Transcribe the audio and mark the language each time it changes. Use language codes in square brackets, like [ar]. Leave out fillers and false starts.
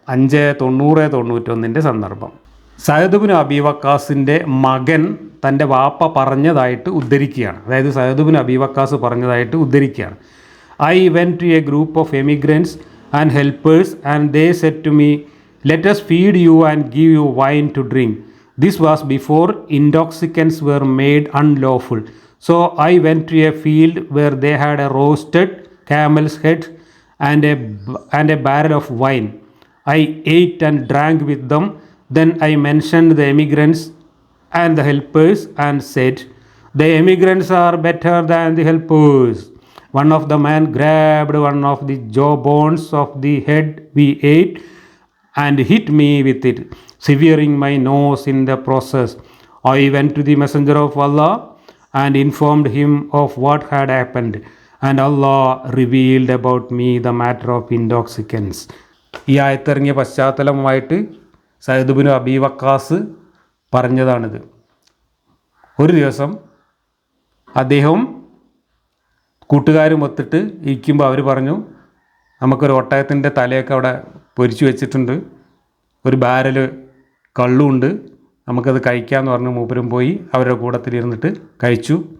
[ml] 5:90-91 സന്ദർഭം. സഅദ് ഇബ്നു അബീ വക്കാസിൻ്റെ മകൻ തൻ്റെ വാപ്പ പറഞ്ഞതായിട്ട് ഉദ്ധരിക്കുകയാണ്. അതായത് സഅദ് ഇബ്നു അബീ വക്കാസ് പറഞ്ഞതായിട്ട് ഉദ്ധരിക്കുകയാണ്. [en] I went to a group of emigrants and helpers and they said to me, let us feed you and give you wine to drink. This was before intoxicants were made unlawful. So I went to a field where they had a roasted camel's head and a barrel of wine. I ate and drank with them. Then I mentioned the emigrants and the helpers and said, the emigrants are better than the helpers. One of the men grabbed one of the jawbones of the head we ate and hit me with it, severing my nose in the process. I went to the messenger of Allah and informed him of what had happened, and Allah revealed about me the matter of intoxicants. [ml] ഈ ആയത്തിറങ്ങിയ പശ്ചാത്തലമായിട്ട് Saad Ibnu അബീ വക്കാസ് പറഞ്ഞതാണിത്. ഒരു ദിവസം അദ്ദേഹം കൂട്ടുകാരും ഒത്തിട്ട് ഇരിക്കുമ്പോൾ അവർ പറഞ്ഞു, നമുക്കൊരു ഒട്ടകത്തിൻ്റെ തലയൊക്കെ അവിടെ പൊരിച്ചു വെച്ചിട്ടുണ്ട്, ഒരു ബാരൽ കള്ളുണ്ട്, നമുക്കത് കഴിക്കാമെന്ന് പറഞ്ഞ് മൂപ്പരും പോയി അവരുടെ കൂട്ടത്തിലിരുന്നിട്ട് കഴിച്ചു.